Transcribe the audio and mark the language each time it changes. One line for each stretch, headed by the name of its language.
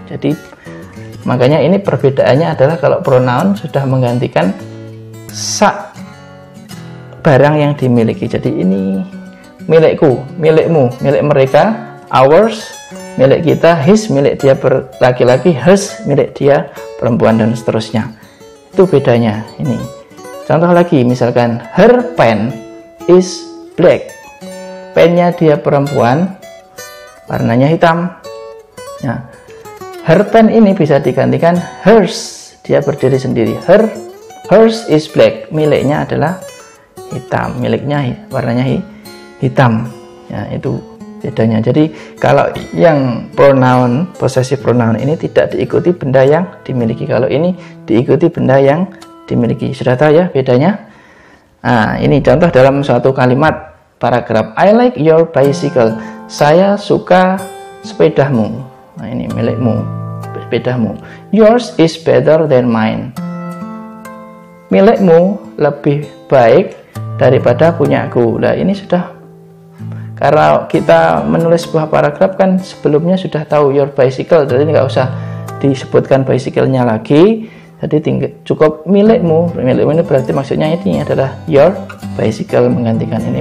Indonesian: Jadi makanya ini perbedaannya adalah kalau pronoun sudah menggantikan barang yang dimiliki. Jadi ini milikku, milikmu, milik mereka, ours, milik kita, his, milik dia laki-laki, hers, milik dia perempuan, dan seterusnya. Itu bedanya ini. Contoh lagi, misalkan
English: her pen is black.
Indonesian: Pennya dia perempuan, warnanya hitam. Nah,
English: her pen
Indonesian: ini bisa digantikan hers, dia berdiri sendiri.
English: Hers is black,
Indonesian: miliknya adalah hitam, miliknya warnanya hitam. Ya, itu bedanya. Jadi kalau yang pronoun, possessive pronoun ini tidak diikuti benda yang dimiliki. Kalau ini diikuti benda yang dimiliki. Sudah tahu ya bedanya? Nah, ini contoh dalam suatu kalimat paragraf.
English: I like your bicycle.
Indonesian: Saya suka sepedamu. Nah, ini milikmu, sepedamu.
English: Yours is better than mine.
Indonesian: Milikmu lebih baik daripada punyaku. Nah, ini sudah, karena kita menulis sebuah paragraf kan sebelumnya sudah tahu
English: your bicycle,
Indonesian: jadi nggak usah disebutkan bicycle-nya lagi. Jadi cukup milikmu. Milikmu ini berarti maksudnya ini adalah
English: your bicycle,
Indonesian: menggantikan ini.